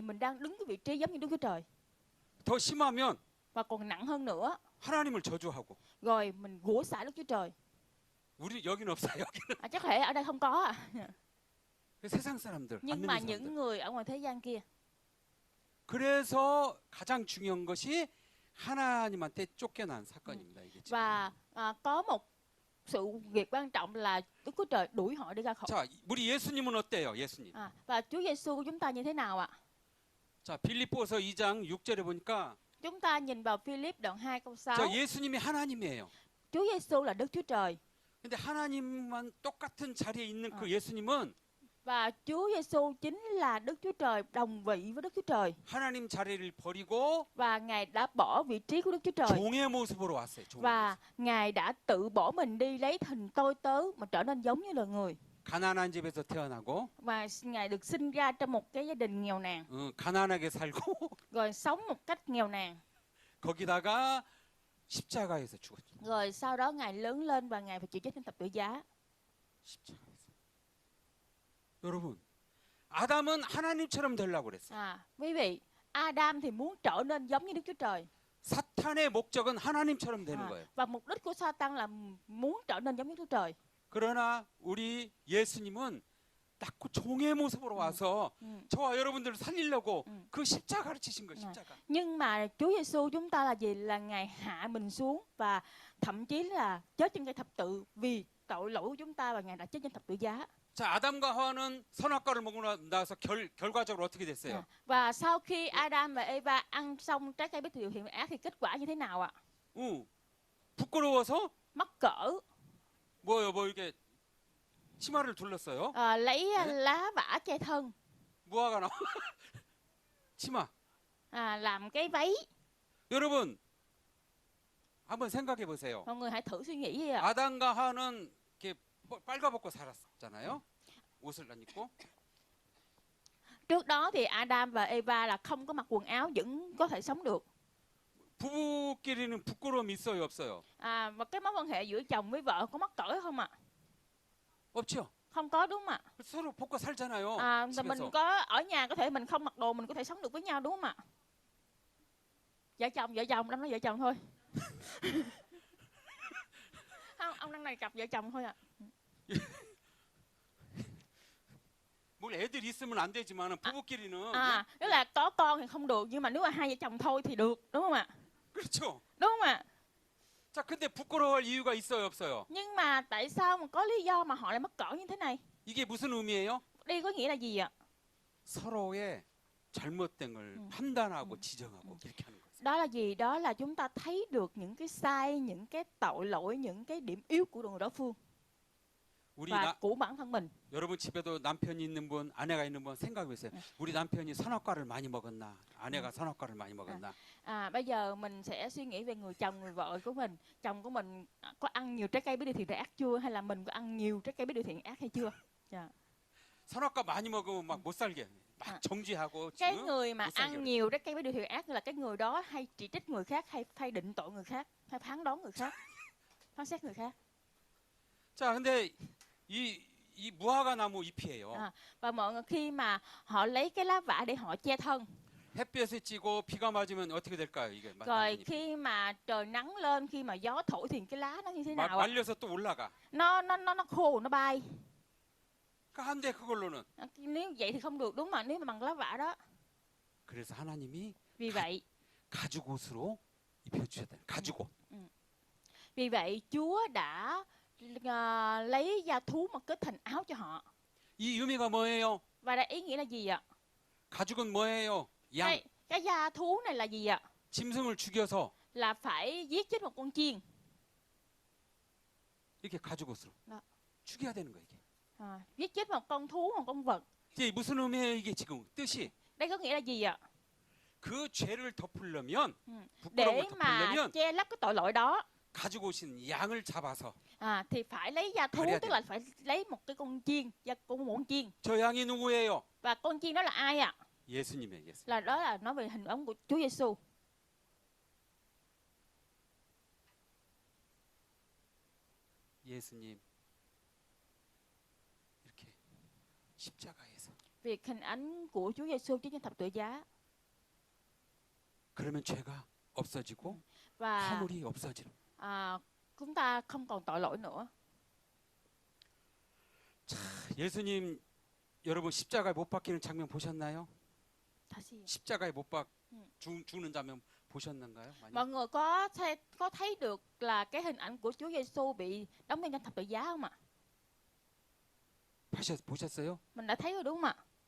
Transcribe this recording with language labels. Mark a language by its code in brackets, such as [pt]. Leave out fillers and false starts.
[vi] Mình đang đứng cái vị trí giống như Đức Chúa Trời. [ko] 더 심하면 [vi] Và còn nặng hơn nữa, [ko] 하나님을 저주하고. [vi] rồi mình rủa xả Đức Chúa Trời. [ko] 우리 여기는 없어요. 여기는. [vi] Chắc lẽ ở đây không có à. [ko] 세상 사람들, 안 [vi] Nhưng [ko] 믿는 [vi] mà [ko] 사람들. [vi] những người ở ngoài thế gian kia. [ko] 그래서 가장 중요한 것이 하나님한테 쫓겨난 사건입니다. 이게 지금. [vi] Và có một sự việc quan trọng là Đức Chúa Trời đuổi họ đi ra khỏi. [ko] 자, 우리 예수님은 어때요? 예수님. [vi] Và Chúa Giêsu của chúng ta như thế nào ạ? [ko] 자, 빌립보서 2장 6절에 보니까 [vi] Chúng ta nhìn vào Philip đoạn 2 câu 6. [ko] 자, 예수님이 하나님이에요. [vi] Chúa Giêsu là Đức Chúa Trời. [ko] 근데 하나님만 똑같은 자리에 있는 그 예수님은 [vi] Và Chúa Giêsu chính là Đức Chúa Trời, đồng vị với Đức Chúa Trời. [ko] 하나님 자리를 버리고 [vi] Và Ngài đã bỏ vị trí của Đức Chúa Trời. [ko] 종의 모습으로 왔어요. 종의 [vi] Và [ko] 모습. [vi] Ngài đã tự bỏ mình đi lấy hình tôi tớ mà trở nên giống như là người. [ko] 가난한 집에서 태어나고 [vi] Và Ngài được sinh ra trong một cái gia đình nghèo nàn. [ko] 가난하게 살고 [vi] Rồi sống một cách nghèo nàn. [ko] 거기다가 십자가에서 죽었죠. [vi] Rồi sau đó Ngài lớn lên và Ngài phải chịu chết trên thập tự giá. [ko] 십자가에서. 여러분, 아담은 하나님처럼 되려고 그랬어요. [vi] Quý vị, Adam thì muốn trở nên giống như Đức Chúa Trời. [ko] 사탄의 목적은 하나님처럼 되는 거예요. [vi] Và mục đích của Satan là muốn trở nên giống như Đức Chúa Trời. [ko] 그러나 우리 예수님은 딱 그 종의 모습으로 와서 저와 여러분들을 살리려고 그 십자가를 지신 거예요. 십자가. [vi] Nhưng mà Chúa Giêsu chúng ta là gì? Là Ngài hạ mình xuống và thậm chí là chết trên cây thập tự vì tội lỗi của chúng ta và Ngài đã chết trên thập tự giá. [ko] 자, 아담과 하와는 선악과를 먹고 나서 결과적으로 어떻게 됐어요? [vi] Và sau khi Adam và Eva ăn xong trái cây biết điều thiện và ác thì kết quả như thế nào ạ? [ko] 부끄러워서 [vi] Mắc cỡ, [ko] 뭐요? 뭐 이렇게 치마를 둘렀어요. [vi] lấy lá vả che thân, [ko] 무화과 나와. 치마. [vi] làm cái váy. [ko] 여러분, 한번 생각해 보세요. [vi] Mọi người hãy thử suy nghĩ đi ạ. [ko] 아담과 하와는 이렇게 빨가벗고 살았잖아요. 옷을 안 입고. [vi] Trước đó thì Adam và Eva là không có mặc quần áo vẫn có thể sống được. [ko] 부부끼리는 부끄러움이 있어요, 없어요? [vi] Và cái mối quan hệ giữa chồng với vợ có mắc cỡ không ạ? [ko] 없죠. [vi] Không có đúng không ạ? [ko] 서로 벗고 살잖아요. [vi] Thì mình [ko] 집에서. [vi] có ở nhà có thể mình không mặc đồ mình có thể sống được với nhau đúng không ạ? Vợ chồng đang nói vợ chồng thôi. Không, ông đang này cặp vợ chồng thôi ạ. [ko] 뭘 애들 있으면 안 되지만 부부끼리는 [vi] Tức là có con thì không được nhưng mà nếu mà hai vợ chồng thôi thì được đúng không ạ? [ko] 그렇죠. [vi] Đúng không ạ? [ko] 자, 근데 부끄러워할 이유가 있어요, 없어요? [vi] Nhưng mà tại sao mà có lý do mà họ lại mắc cỡ như thế này? [ko] 이게 무슨 의미예요? [vi] Đây có nghĩa là gì ạ? [ko] 서로의 잘못된 걸 판단하고 지적하고 이렇게 하는 거예요. [vi] Đó là gì? Đó là chúng ta thấy được những cái sai, những cái tội lỗi, những cái điểm yếu của người đối phương [ko] 우리 [vi] và của bản thân mình. [ko] 여러분 집에도 남편이 있는 분, 아내가 있는 분 생각해 보세요. 우리 남편이 선악과를 많이 먹었나? 아내가 선악과를 많이 먹었나? [vi] Bây giờ mình sẽ suy nghĩ về người chồng, người vợ của mình. Chồng của mình có ăn nhiều trái cây biết điều thiện và ác chưa? Hay là mình có ăn nhiều trái cây biết điều thiện ác hay chưa? [ko] 선악과 많이 먹으면 막 못 살게. 막 정죄하고 [vi] Cái người mà [ko] 못 살게. [vi] ăn nhiều trái cây biết điều thiện ác là cái người đó hay chỉ trích người khác, hay hay định tội người khác, hay phán đoán người khác, phán xét người khác. [ko] 자, 근데 이 무화과 나무 잎이에요. [vi] Và mọi người khi mà họ lấy cái lá vả để họ che thân, [ko] 햇볕에 찌고 비가 맞으면 어떻게 될까요? 이게 [vi] rồi khi mà trời nắng lên, khi mà gió thổi thì cái lá nó như thế nào ạ? [ko] 말려서 또 올라가. [vi] Nó khô, nó bay. [ko] 안 돼, 그걸로는. [vi] Nếu vậy thì không được đúng mà nếu mà bằng lá vả đó. [ko] 그래서 하나님이 [vi] Vì vậy, [ko] 가죽 옷으로 입혀 주셨다. 가죽 옷. [vi] vì vậy Chúa đã lấy da thú mà kết thành áo cho họ. [ko] 이 의미가 뭐예요? [vi] Và đây ý nghĩa là gì ạ? [ko] 가죽은 뭐예요? 양. [vi] Cái da thú này là gì ạ? [ko] 짐승을 죽여서 [vi] Là phải giết chết một con chiên. [ko] 이렇게 가죽 옷으로 네. 죽여야 되는 거예요, 이게. [vi] Giết chết một con thú, một con vật. [ko] 이게 무슨 의미예요, 이게 지금 뜻이? [vi] Đây có nghĩa là gì ạ? [ko] 그 죄를 덮으려면 [vi] Để [ko] 부끄러움을 [vi] mà [ko] 덮으려면 [vi] che lấp cái tội lỗi đó [ko] 가지고 오신 양을 잡아서 [vi] thì phải lấy da thú, Phải tức là phải lấy một cái con chiên, da của một con chiên. [ko] 저 양이 누구예요? [vi] Và con chiên đó là ai ạ? [ko] 예수님이에요, 예수님. [vi] Đó là nói về hình bóng của Chúa Giêsu. [ko] 예수님 이렇게 십자가에서 [vi] Việc hình ảnh của Chúa Giêsu trên thập tự giá [ko] 그러면 죄가 없어지고 [vi] và [ko] 허물이 없어지는. [vi] chúng ta không còn tội lỗi nữa. [ko] 자, 예수님 여러분 십자가에 못 박히는 장면 보셨나요? 다시. 십자가에 못 박 죽는 장면 보셨는가요? 많이? [vi] Mọi người có thấy được là cái hình ảnh của Chúa Giêsu bị đóng đinh trên thập tự giá không ạ? [ko] 보셨어요? [vi] Mình đã thấy rồi đúng không ạ?